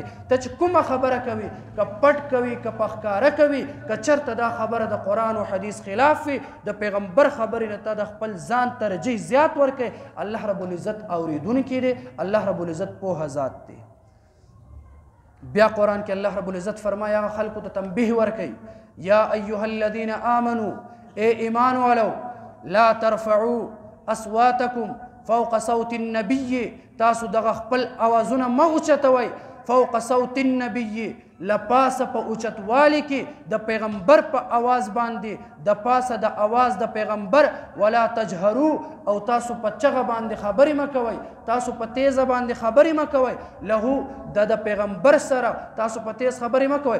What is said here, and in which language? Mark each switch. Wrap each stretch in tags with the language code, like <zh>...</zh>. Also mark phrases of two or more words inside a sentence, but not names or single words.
<ps>ته چې کومه خبره کوي، که پټ کوي که په ښکاره کوي، که چېرته دا خبره د قرآن او حدیث خلاف وي، د پیغمبر خبرې نه ته د خپل ځان ترجیح زیات ورکوي.</ps> <ar>الله رب العزت</ar> <ps>اورېدونکی دی،</ps> <ar>الله رب العزت</ar> <ps>پوهه ذات دی. بیا قرآن کې</ps> <ar>الله رب العزت</ar> <ps>فرمایي هغه خلکو ته تنبیه ورکوي.</ps> <ar>یا ایها الذین آمنوا،</ar> <ps>ای ایمان والو،</ps> <ar>لا ترفعوا اصواتکم فوق صوت النبی،</ar> <ps>تاسو دغه خپل اوازونه مه اوچتوئ</ps> <ar>فوق صوت النبی،</ar> <ps>لپاسه په اوچتوالي کې د پیغمبر په آواز باندې، د پاسه د آواز د پیغمبر.</ps> <ar>ولا تجهروا،</ar> <ps>او تاسو په چغه باندې خبرې مه کوئ، تاسو په تیزه باندې خبرې مه کوئ. له د پیغمبر سره تاسو په تیز خبرې مه کوئ.</ps>